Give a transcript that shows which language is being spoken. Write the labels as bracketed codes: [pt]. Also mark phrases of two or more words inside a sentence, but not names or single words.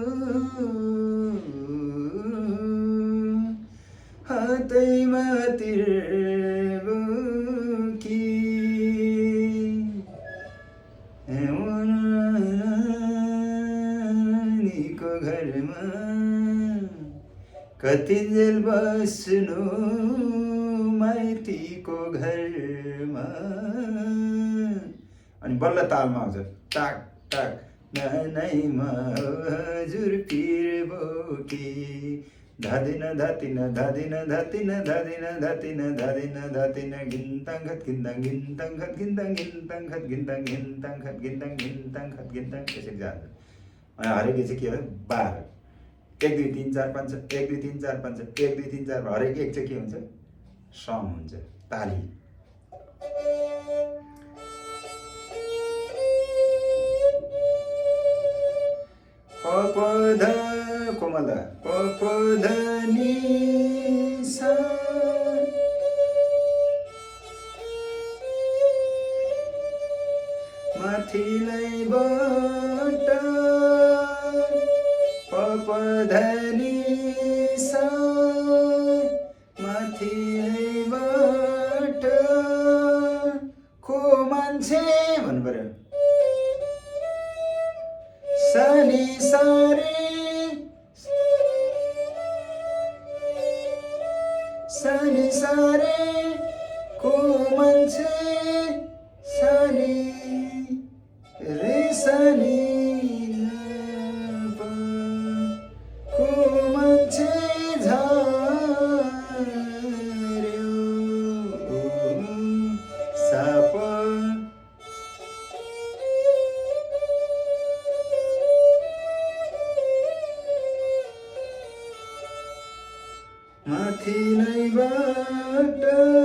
[ne] हातैमा तीर बोकी नानीको घरमा कतिन्जेल बस्नु माइतीको घरमा। अनि बल्ल तालमा आउँछ टाक टाक ननैमा हजुर पीर बोके धादिन धातिन धादिन धातिन धादिन धातिन धादिन धातिन गिन्ताङ खत गिन्ताङ गिन्ताङ खत गिन्ताङ गिन्ताङ खत गिन्ताङ गिन्ताङ खत गिन्ताङ गिन्ताङ खत गिन्ताङ यसरी जान्छ। अनि हरेक चाहिँ के हो 12 1 2 3 4 5 1 2 3 4 5 1 2 3 4 हरेक एक चाहिँ के हुन्छ सम हुन्छ ताली। पपध कोमल पपध नि सा माथिल्यैबाट पपध नि सा माथिल्यैबाट को मान्छे भन्नु पर्यो सनी सारे सनी सारे को मान्छे सनी रे सनी को मान्छे झर्यो साप माथिल्यैबाट